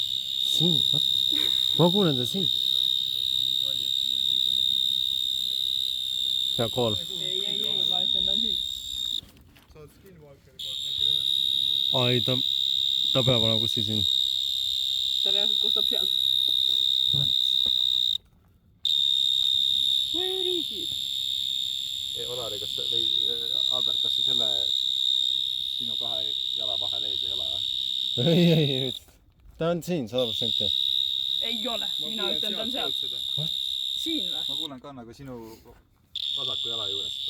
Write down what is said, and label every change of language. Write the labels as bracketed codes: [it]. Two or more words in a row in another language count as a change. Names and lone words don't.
[et] Siin, vaat. Ma kuulen teda siin. Hea kool. Ei, ma ütlen, ta on siin. Sa oled Skinwalkeri poolt mingi rünnatud. Ai, ta peab olema kuskil siin. Ta reaalselt kostab seal. [en] What? Where is he? [et] Olari, kas sa... Või Albert, kas sa selle... Sinu kahe jala vahel ees ei ole või? Ei. Ta on siin, 100%. Ei ole. Mina ütlen, ta on seal. Siin või? Ma kuulen ka nagu sinu vasaku jala juures seda.